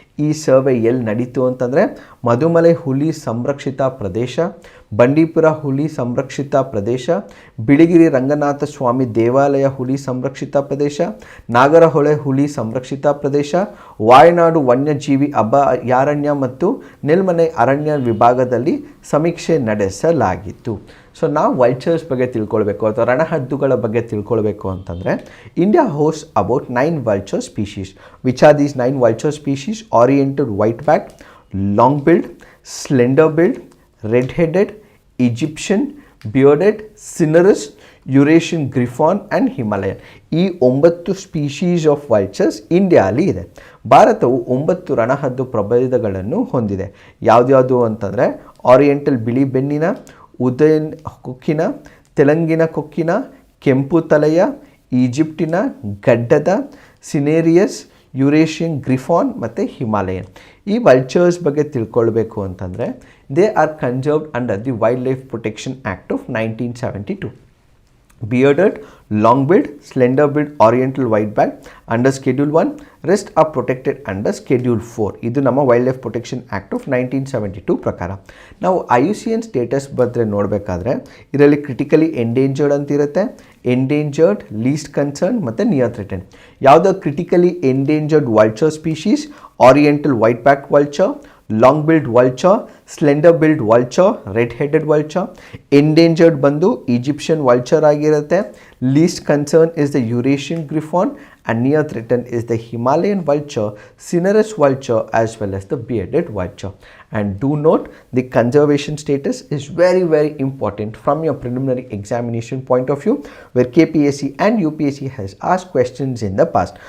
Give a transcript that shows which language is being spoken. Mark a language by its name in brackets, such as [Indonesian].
[Kannada] ಈ ಸರ್ವೆ ಎಲ್ಲಿ ನಡೀತು ಅಂತಂದರೆ ಮಧುಮಲೈ ಹುಲಿ ಸಂರಕ್ಷಿತ ಪ್ರದೇಶ, ಬಂಡೀಪುರ ಹುಲಿ ಸಂರಕ್ಷಿತ ಪ್ರದೇಶ, ಬಿಳಿಗಿರಿ ರಂಗನಾಥ ಸ್ವಾಮಿ ದೇವಾಲಯ ಹುಲಿ ಸಂರಕ್ಷಿತ ಪ್ರದೇಶ, ನಾಗರಹೊಳೆ ಹುಲಿ ಸಂರಕ್ಷಿತ ಪ್ರದೇಶ, ವಾಯನಾಡು ವನ್ಯಜೀವಿ ಅಭಯಾರಣ್ಯ ಮತ್ತು ನೆಲ್ಮನೆ ಅರಣ್ಯ ವಿಭಾಗದಲ್ಲಿ ಸಮೀಕ್ಷೆ ನಡೆಸಲಾಗಿತ್ತು. ಸೊ ನಾವು ವಲ್ಚರ್ಸ್ ಬಗ್ಗೆ ತಿಳ್ಕೊಳ್ಬೇಕು ಅಥವಾ ರಣಹದ್ದುಗಳ ಬಗ್ಗೆ ತಿಳ್ಕೊಳ್ಬೇಕು ಅಂತಂದರೆ, [English] India host about 9 vulture species. Which are these 9 vulture species? Oriented whiteback, long-billed, slender-billed, red-headed, Egyptian, bearded, cinereous, Eurasian griffon and Himalayan. [Kannada] ಈ 9 ಸ್ಪೀಶೀಸ್ ಆಫ್ ವಲ್ಚರ್ಸ್ ಇಂಡಿಯಾಲಿ ಇದೆ. ಭಾರತವು 9 ರಣಹದ್ದು ಪ್ರಭೇದಗಳನ್ನು ಹೊಂದಿದೆ. ಯಾವ್ದ್ಯಾವುದು ಅಂತಂದರೆ ಆರಿಯೆಂಟಲ್ ಬಿಳಿ ಬೆನ್ನಿನ, ಉದಯನ್ ಕೊಕ್ಕಿನ, ತೆಲಂಗಿನ ಕೊಕ್ಕಿನ, ಕೆಂಪು ತಲೆಯ, ಈಜಿಪ್ಟಿನ ಗಡ್ಡದ, ಸಿನೇರಿಯಸ್, ಯುರೇಷಿಯನ್ ಗ್ರಿಫಾನ್ ಮತ್ತು ಹಿಮಾಲಯನ್. ಈ ವಲ್ಚರ್ಸ್ ಬಗ್ಗೆ ತಿಳ್ಕೊಳ್ಬೇಕು ಅಂತಂದರೆ, [English] They are conserved under the wildlife protection act of 1972. Bearded, long-billed, slender-billed, oriental whiteback under Schedule 1, rest are protected under Schedule 4. [Kannada] ಇದು ನಮ್ಮ wild life protection act of 1972 ಪ್ರಕಾರ. ನಾವು IUCN ಸ್ಟೇಟಸ್ ಬಗ್ಗೆ ನೋಡಬೇಕಾದ್ರೆ ಇದರಲ್ಲಿ ಕ್ರಿಟಿಕಲಿ ಎಂಡೇಂಜರ್ಡ್ ಅಂತಿರುತ್ತೆ, endangered, list concern ಮತ್ತು near threaten. [English] ಯಾವುದೋ critically endangered vulture species oriental whiteback vulture, long-billed vulture, slender billed vulture, red headed vulture. Endangered ಬಂದು Egyptian vulture ಆಗಿರುತ್ತೆ. Least concern is the Eurasian griffon and near threatened is the Himalayan vulture, cinereous vulture as well as the bearded vulture. And do note, the conservation status is very very important from your preliminary examination point of view, where KPSC and UPSC has asked questions in the past.